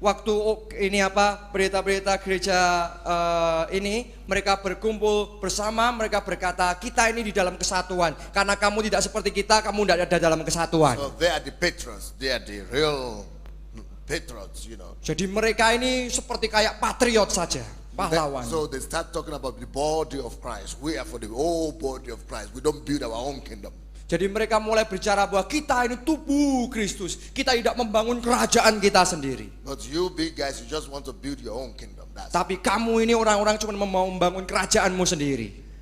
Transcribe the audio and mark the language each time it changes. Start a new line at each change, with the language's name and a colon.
Indonesian: waktu ini pendeta-pendeta gereja ini mereka berkumpul bersama, mereka berkata kita ini di dalam kesatuan karena kamu tidak seperti kita, kamu tidak ada dalam kesatuan.
English: So they are the patrons. They are the real patrons, you know.
Indonesian: Jadi mereka ini seperti kayak patriot saja, pahlawan.
English: So they start talking about the body of Christ. We are for the whole body of Christ. We don't build our own kingdom.
Indonesian: Jadi mereka mulai bicara bahwa kita ini tubuh Kristus, kita tidak membangun kerajaan kita sendiri.
English: But you big guys, you just want to build your own kingdom. That's
Indonesian: Tapi kamu ini orang-orang cuma mau membangun kerajaanmu sendiri.